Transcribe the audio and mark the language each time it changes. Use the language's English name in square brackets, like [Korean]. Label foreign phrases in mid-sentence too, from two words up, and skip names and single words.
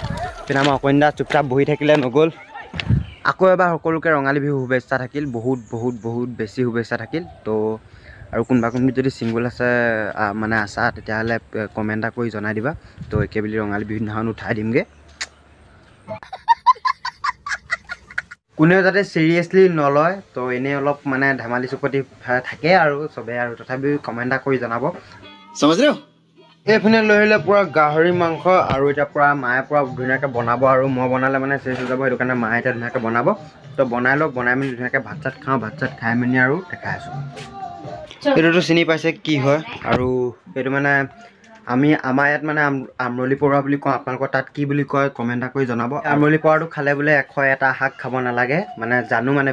[Assamese] পিনে আমাৰ অকণিন্দা চুপচাপ বহি থাকিলে নগ'ল আকৌ এবাৰ সকলোকে ৰঙালী বিহু শুভেচ্ছা থাকিল বহুত বহুত বহুত বেছি শুভেচ্ছা থাকিল তো আৰু কোনোবা কোনোবি যদি ছিংগল আছে মানে আছা তেতিয়াহ'লে কমেণ্ট এটা কৰি জনাই দিবা তো একেবেলি ৰঙালী বিহু দিনাখন উঠাই দিমগৈ কোনেও যাতে চিৰিয়াছলি নলয় তো এনেই অলপ মানে ধেমালি চুপতি থাকে আৰু চবেই আৰু তথাপিও কমেণ্ট এটা কৰি জনাব [Hindi] समझ रहे हो [Assamese] এইপিনে লৈ আহিলে পূৰা গাহৰি মাংস আৰু এতিয়া পূৰা মায়ে পূৰা ধুনীয়াকৈ বনাব আৰু মই বনালে মানে চেচ হৈ যাব সেইটো কাৰণে মায়ে এতিয়া ধুনীয়াকৈ বনাব তো বনাই লওক বনাই মেলি ধুনীয়াকৈ ভাত চাত খাওঁ ভাত চাত খাই মেলি আৰু দেখাই আছোঁ এইটোতো চিনি পাইছে কি হয় আৰু এইটো মানে আমাৰ ইয়াত মানে আমৰলি পৰুৱা বুলি কওঁ আপোনালোকৰ তাত কি বুলি কয় কমেণ্ট এটা কৰি জনাব আমৰলি পৰুৱাটো খালে বোলে 101টা শাক খাব নালাগে মানে জানো মানে